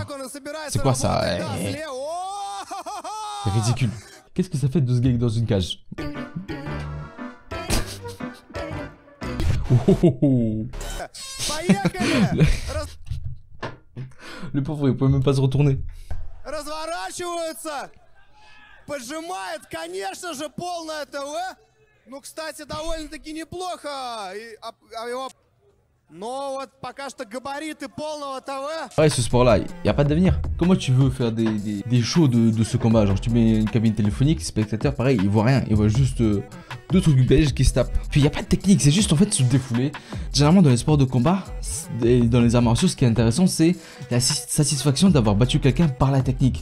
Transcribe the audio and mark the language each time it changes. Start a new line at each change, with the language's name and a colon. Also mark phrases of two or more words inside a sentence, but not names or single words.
French: C'est quoi ça? C'est ridicule. Qu'est-ce que ça fait de se gag dans une cage? Le pauvre, il pouvait même pas se retourner.
Russian: Поджимает, конечно же, полное ТВ. Ну, кстати, довольно-таки неплохо. Но вот пока что габариты полного ТВ.
French: Ouais, ce sport-là, il n'y a pas d'avenir. Comment tu veux faire des shows de ce combat? Genre, tu mets une cabine téléphonique, spectateur, pareil, ils voient rien. Ils voient juste deux trucs belges qui se tapent. Puis il n'y a pas de technique, c'est juste en fait se défouler. Généralement, dans les sports de combat, et dans les arts martiaux, ce qui est intéressant, c'est la satisfaction d'avoir battu quelqu'un par la technique.